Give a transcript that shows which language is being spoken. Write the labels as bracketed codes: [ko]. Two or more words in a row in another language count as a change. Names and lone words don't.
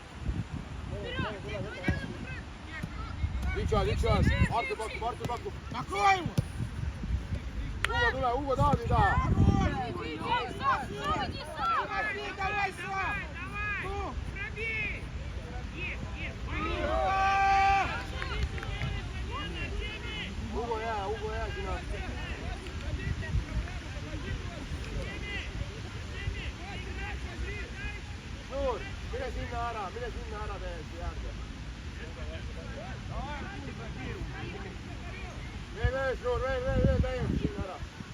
[et] Üks ajal, Artur pakub! [ru] Накрой его! [et] Ugo tahab ju taha! [ru] Давай, Слав! Ну! [et] Ugo jää sinna! Suur, mine sinna ära täiesti äärde! Veel, Suur, veel täiesti sinna ära!